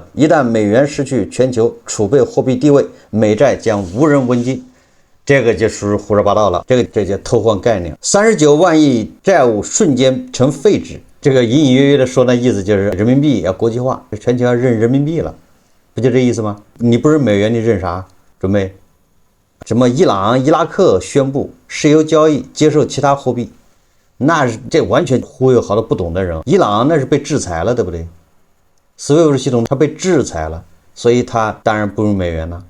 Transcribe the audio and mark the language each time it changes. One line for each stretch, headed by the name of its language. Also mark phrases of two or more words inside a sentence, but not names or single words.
Chinese: 一旦美元失去全球儲備貨幣地位，美債將無人問津。這個就屬於胡說八道了，這叫偷換概念。39萬億債務瞬間成廢紙，這個隱隱約約的說，那意思就是人民幣要國際化，全球要認人民幣了，不就這意思嗎？你不是美元，你認啥？準備什麼？伊朗、伊拉克宣布石油交易接受其他貨幣，那是這完全忽悠好多不懂的人。伊朗那是被制裁了，对不对？SWIFT系統它被制裁了，所以它當然不用美元了。